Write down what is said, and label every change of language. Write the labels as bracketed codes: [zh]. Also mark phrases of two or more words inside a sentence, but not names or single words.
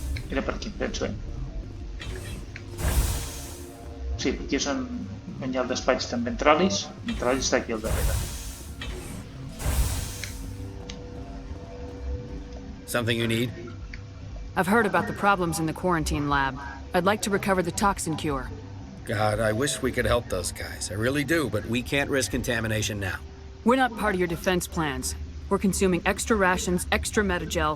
[ca] Era per aquí, penso, Sí, perquè és on hi ha el despatx d'en Ventralis. Ventralis està aquí al darrere. [en] Something you need? I've heard about the problems in the quarantine lab. I'd like to recover the toxin cure. God, I wish we could help those guys. I really do, but we can't risk contamination now. We're not part of your defense plans. We're consuming extra rations, extra metagel.